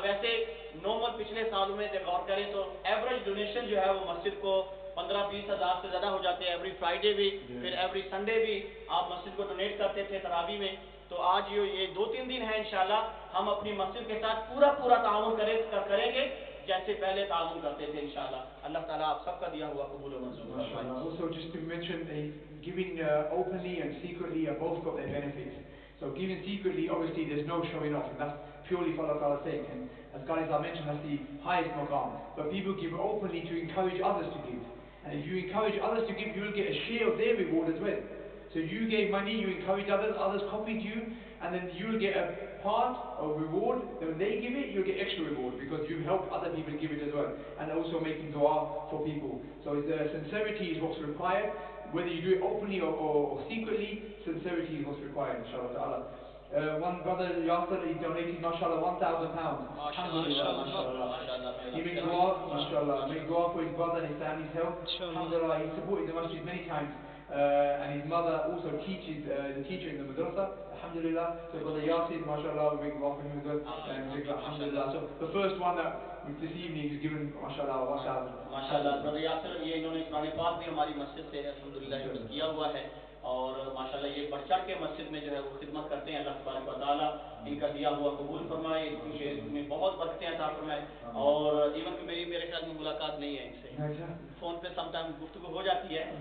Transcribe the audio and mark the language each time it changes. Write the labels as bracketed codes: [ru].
[ur] ویسے نارمل پچھلے سالوں میں جب غور کریں تو ایوریج ڈونیشن جو ہے وہ مسجد کو 15-20 ہزار سے زیادہ ہو جاتے ہیں. ایوری فرائیڈے بھی پھر ایوری سنڈے بھی آپ مسجد کو ڈونیٹ کرتے تھے تراویح میں. تو آج یہ 2-3 دن ہے انشاءاللہ ہم اپنی مسجد کے ساتھ پورا تعاون کریں گے جیسے پہلے تعاون کرتے تھے انشاءاللہ. اللہ تعالیٰ آپ سب کا دیا ہوا قبول و منظور فرمائے. [en] Also just to mention giving openly and secretly have both got their benefits. So giving secretly, obviously there's no showing off and that's purely for Allah Ta'ala's sake, and as guys I mentioned that's the highest maqam. But people give openly to encourage others to give, and if you encourage others to give you will get a share of their reward as well. So you gave money, you encourage others copied you, and then you will get a part of reward. Then when they give it, you'll get extra reward because you've helped other people give it as well, and also making dua for people. So sincerity is what's required. Whether you do it openly or secretly, sincerity is what's required, inshallah ta'ala. One brother, Yasir, he donated, mashallah, £1,000. MashaAllah. He made dua, mashallah, made dua for his brother and his family's health. Alhamdulillah, he supported the masjid many times. And his mother also teaches, the teacher in the madrasa, alhamdulillah. So brother Yasir, mashallah, we make dua for him as well. And alhamdulillah. So the first one that this evening is given, mashallah, 1,000. MashaAllah. [ur] Brother Yasir, یہ انہوں نے قرآن پاک بھی ہماری مسجد سے الحمدللہ کیا ہوا ہے اور ماشاءاللہ یہ بڑھ چڑھ کے مسجد میں جو ہے وہ خدمت کرتے ہیں. اللہ تبارک و تعالیٰ ان کا دیا ہوا قبول فرمائے، ان کے میں بہت برکتیں عطا فرمائے. اور ایون کہ میرے خیال میں ملاقات نہیں ہے ان سے، فون پہ سم ٹائم گفتگو ہو جاتی ہے.